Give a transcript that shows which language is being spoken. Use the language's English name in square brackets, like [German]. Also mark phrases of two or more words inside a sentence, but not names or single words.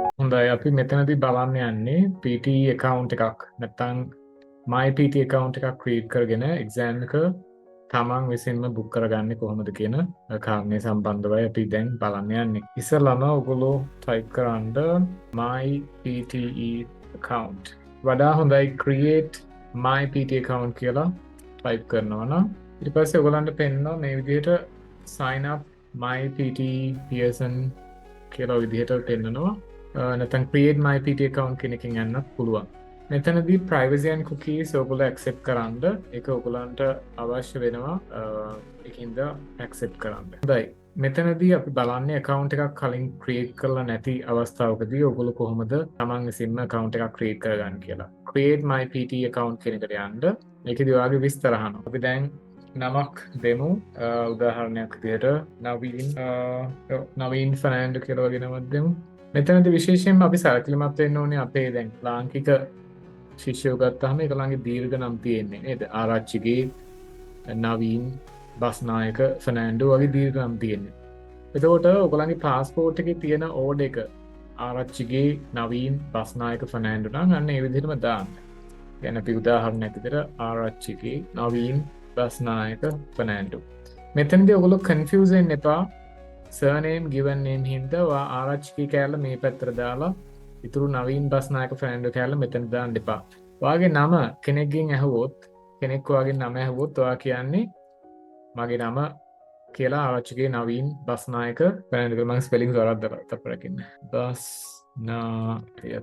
[Sinhala] හොඳයි අපි මෙතනදී බලන්න යන්නේ [English] PT account [Sinhala] එකක් නැත්නම් [English] my PT account [Sinhala] එකක් create කරගෙන exam එක තමන් විසින්ම book කරගන්නේ කොහොමද කියන කාරණේ සම්බන්ධවයි අපි දැන් බලන්න යන්නේ. ඉස්සෙල්ලාම ඔයගොල්ලෝ type කරන්න [English] my PTE account. [Sinhala] වඩා හොඳයි [English] create my PT account [Sinhala] කියලා type කරනවා නම් ඊට පස්සේ ඔයගොල්ලන්ට පෙන්නනවා මේ විදිහට [English] sign up my PT Pearson [Sinhala] කියලා විදිහට පෙන්නනවා. නැත්නම් [English] create my PT account [Sinhala] කියන එකෙන් යන්නත් පුළුවන්. මෙතනදී [English] privacy and cookies [Sinhala] ඔයගොල්ලෝ accept කරන්න ඒක ඔයගොල්ලන්ට අවශ්‍ය වෙනවා. ඒකින්ද accept කරන්න. හොඳයි. මෙතනදී අපි බලන්නේ account එකක් කලින් create කරලා නැති අවස්ථාවකදී ඔයගොල්ලෝ කොහොමද තමන් විසින්ම account එකක් create කරගන්න කියලා. [English] create my PT account [Sinhala] කියන එකට යන්න. මේකදී ඔයාගේ විස්තර අහනවා. අපි දැන් නමක් දෙමු. උදාහරණයක් විදිහට නවීන් ෆර්නෑන්ඩෝ කියලා වගේ නමක් දෙමු. මෙතනදී විශේෂයෙන්ම අපි සැලකිලිමත් වෙන්න ඕනේ අපේ දැන් ලාංකික ශිෂ්‍යයෝ ගත්තාම ඒගොල්ලන්ගේ දීර්ඝ නම් තියෙන්නේ නේද? ආරච්චිගේ නවීන් බස්නායක ෆර්නෑන්ඩෝ වගේ දීර්ඝ නම් තියෙන්නේ. එතකොට ඔයගොල්ලන්ගේ පාස්පෝර්ට් එකේ තියෙන ඕඩර් එක ආරච්චිගේ නවීන් බස්නායක ෆර්නෑන්ඩෝ නම් අන්න ඒ විදිහටම දාන්න. يعني අපි උදාහරණයක් විදිහට ආරච්චිගේ නවීන් බස්නායක ෆර්නෑන්ඩෝ. මෙතනදී ඔයගොල්ලෝ කන්ෆියුස් වෙන්න එපා. [English] surname given name [Sinhala] හින්දා ආරච්චිගේ කැලල මේ පැත්තට දාලා ඉතුරු නවීන් බස්නායක ෆර්නෑන්ඩෝ කැලල මෙතන දාන්න එපා. ඔයාගේ නම කෙනෙක්ගෙන් ඇහුවොත් කෙනෙක් ඔයාගේ නම ඇහුවොත් ඔයා කියන්නේ මගේ නම කියලා ආරච්චිගේ නවීන් බස්නායක ෆර්නෑන්ඩෝ. මම ස්පෙලිං වරද්දලා තපරකින් බස්නායක.